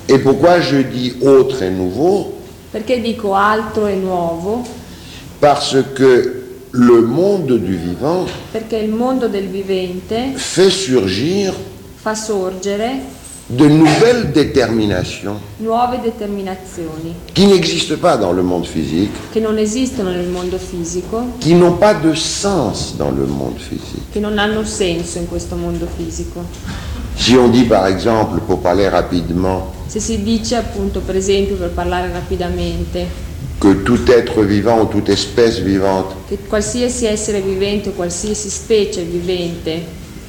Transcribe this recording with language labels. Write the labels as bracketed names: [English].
[French] Et pourquoi je dis autre et nouveau? [Italian] Perché dico altro e nuovo? [French] Parce que le monde du vivant. [Italian] Perché il mondo del vivente. [French] Fait surgir. [Italian] Fa sorgere. [French] De nouvelles déterminations. [Italian] Nuove determinazioni. [French] Qui n'existent pas dans le monde physique. [Italian] Che non esistono nel mondo fisico. [French] Qui n'ont pas de sens dans le monde physique. [Italian] Che non hanno senso in questo mondo fisico. [French] Si on dit par exemple, pour parler rapidement. [Italian] Se si dice appunto, per esempio, per parlare rapidamente. [French] Que tout être vivant ou toute espèce vivante. [Italian] Che qualsiasi essere vivente o qualsiasi specie vivente.